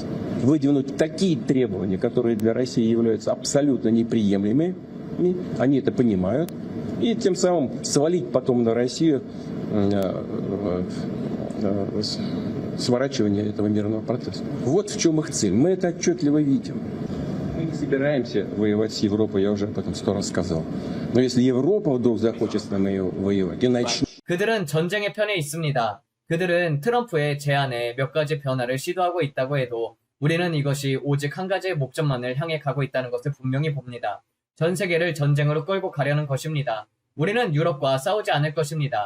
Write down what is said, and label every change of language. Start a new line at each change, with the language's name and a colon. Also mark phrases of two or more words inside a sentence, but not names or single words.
Russian: Выдвинуть такие требования, которые для России являются абсолютно неприемлемыми, они это понимают, и тем самым свалить потом на Россию сворачивание этого мирного процесса. Вот в чем их цель. Мы это отчетливо видим. Мы не собираемся воевать с Европой, я уже об этом 100 раз сказал. Но если Европа вдруг захочет с нами воевать и начнет...
Korean: 그들은 전쟁의 편에 있습니다. 그들은 트럼프의 제안에 몇 가지 변화를 시도하고 있다고 해도 우리는 이것이 오직 한 가지의 목적만을 향해 가고 있다는 것을 분명히 봅니다. 전 세계를 전쟁으로 끌고 가려는 것입니다. 우리는 유럽과 싸우지 않을 것입니다.